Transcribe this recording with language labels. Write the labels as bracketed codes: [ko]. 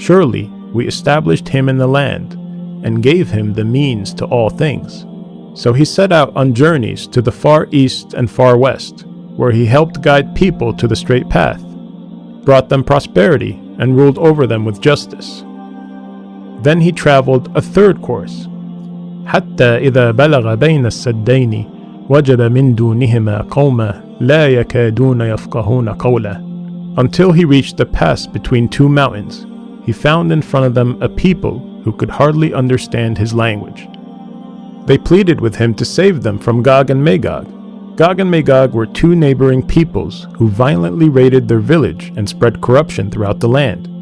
[en] Surely we established him in the land, and gave him the means to all things. So he set out on journeys to the far east and far west, where he helped guide people to the straight path, brought them prosperity, and ruled over them with justice. Then he traveled a 3rd course, [ar] حتى إذا بلغ بين السدين وجد من دونهما قوما لا يكادون يفقهون قولا. [en] Until he reached the pass between 2 mountains, he found in front of them a people who could hardly understand his language. They pleaded with him to save them from Gog and Magog. Gog and Magog were 2 neighboring peoples who violently raided their village and spread corruption throughout the land.